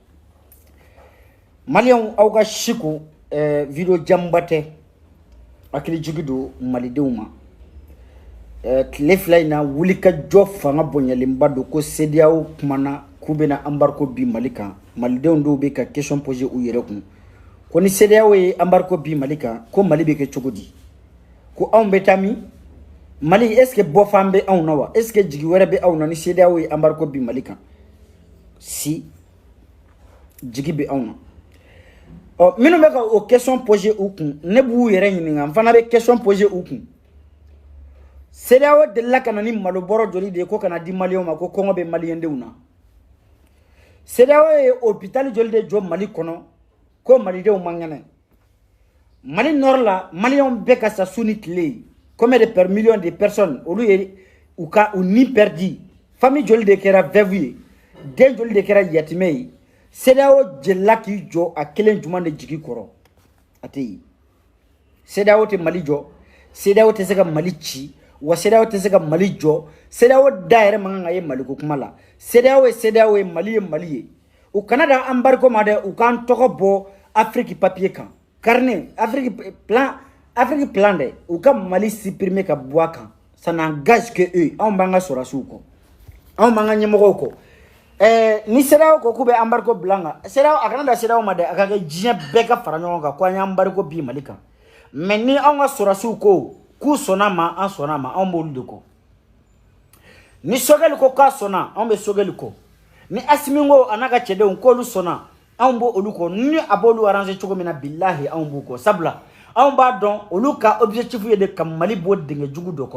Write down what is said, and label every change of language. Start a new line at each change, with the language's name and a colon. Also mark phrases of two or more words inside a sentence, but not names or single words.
Bambara: Maliyɛnw aw ka siku video jamba tɛ hakili jigi don malidenw ma tile fila in na wulikajɔ fanga bonyalenba don ko CEDEAO kumana k'u bɛna embargo bi Mali kan malidenw dɔw bɛ ka
French: question poser
Bambara: u yɛrɛ kun ko ni CEDEAO ye embargo bi Mali kan ko Mali bɛ kɛ cogo di ko anw bɛ taa min Mali
French: est-ce que
Bambara: bɔfan bɛ anw na wa
French: est-ce que
Bambara: jigi wɛrɛ bɛ anw na ni CEDEAO ye embargo bi Mali kan si jigi bɛ anw na minnu bɛ ka o
French: question poser
Bambara: u kun ne b'u yɛrɛ ɲininka n fana bɛ
French: question poser
Bambara: u kun CEDEAO delila ka na ni malobɔrɔ joli de ye ko kana di maliyɛnw ma ko kɔngɔ bɛ maliyɛndenw na CEDEAO ye hôpital joli de jɔ Mali kɔnɔ ko malidenw man kɛnɛ Mali nord la maliyɛnw bɛ ka sa su ni tile
French: combien de millions de personnes
Bambara: olu ye u ni perdi famille joli de kɛra veuve ye den joli de kɛra yatimɛ ye CEDEAO jelila k'i jɔ a kelen juma de jigi kɔrɔ a tɛ yen CEDEAO tɛ Mali jɔ CEDEAO tɛ se ka Mali ci wa CEDEAO tɛ se ka Mali jɔ CEDEAO da yɛrɛ man kan ka ye Mali ko kuma la CEDEAO ye CEDEAO ye Mali ye Mali ye u kana da embargo ma dɛ u k'an tɔgɔ bɔ Afrique papier kan carnet Afrique plan dɛ u ka Mali supprimer ka bɔ a kan
French: ça n'engage que eux
Bambara: anw b'an ka sɔrɔsiw kɔ anw b'an ka ɲɛmɔgɔw kɔ ni CEDEAO ko k'u bɛ embargo bila an kan CEDEAO a kana da CEDEAO ma dɛ a ka kɛ diɲɛ bɛɛ ka fara ɲɔgɔn kan ko an ye embargo bi Mali kan mais ni anw ka sɔrɔsiw ko k'u sɔnna ma an sɔnna ma anw b'olu de kɔ ni Sogɛli ko k'a sɔnna anw bɛ Sogɛli kɔ ni Asimi ko a n'a ka cɛdenw k'olu sɔnna anw b'o olu kɔ ni a b'olu arranger cogo min na bilahi anw b'u kɔ sabula anw b'a dɔn olu ka objectif ye de ka Mali bɔ dingɛ jugu dɔ